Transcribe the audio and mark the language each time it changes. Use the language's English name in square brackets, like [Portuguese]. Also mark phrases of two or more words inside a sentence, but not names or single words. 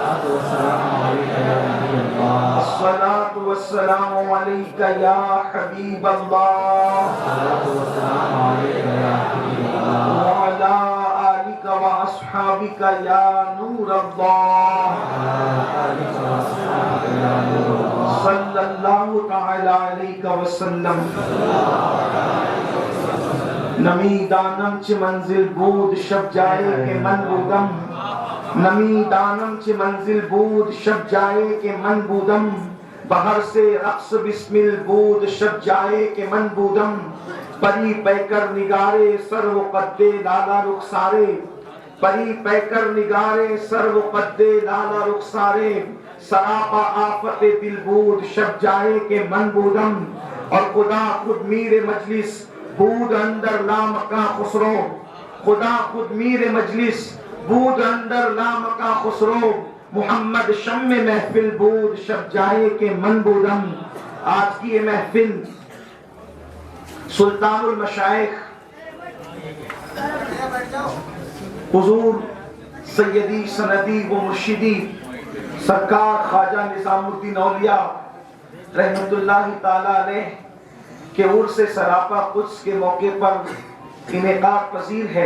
[Arabic] الصلاۃ والسلام علیک یا حبیب اللہ، وعلی آلک واصحابک یا نور اللہ، صلی اللہ تعالی علیہ وسلم۔ [Persian] نمی دانم چه منزل بود شب جائے کہ من بودم، نمی دانم چه منزل بود شب جائے کہ من بودم، بہر سے رقص بسمل بود شب جائے کہ من بودم، پری پیکر نگارے سر و قد لالا رخسارے، پری پیکر نگارے سر و قد لالا رخسارے، سراپا آفت دل بود شب جائے کہ من بودم، اور خدا خود میر مجلس بود اندر لامکاں خسرو، خدا خود میر مجلس بود اندر لامکاں خسرو، محمد شم محفل بود شب جائے کہ من بودم۔ [Urdu] آج کی یہ محفل سلطان المشائخ حضور سیدی سندی و مرشدی سرکار خواجہ نظام الدین اولیاء رحمت اللہ تعالی علیہ کہ عرس سراپا قدس کے موقع پر انعقاد پذیر ہے۔